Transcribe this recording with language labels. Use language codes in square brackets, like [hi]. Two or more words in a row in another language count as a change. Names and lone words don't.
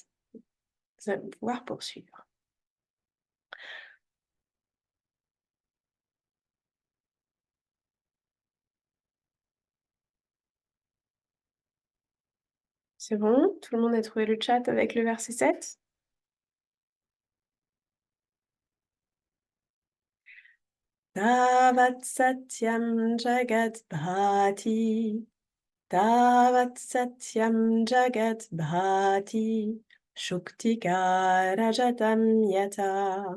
[fr] Vous allez pouvoir poursuivre. C'est bon? Tout le monde a trouvé le chat avec le verset 7? [sa] तावत् सत्यं जगत् भाति. तावत् सत्यं जगत् भाति. शुक्तिका रजतं यथा.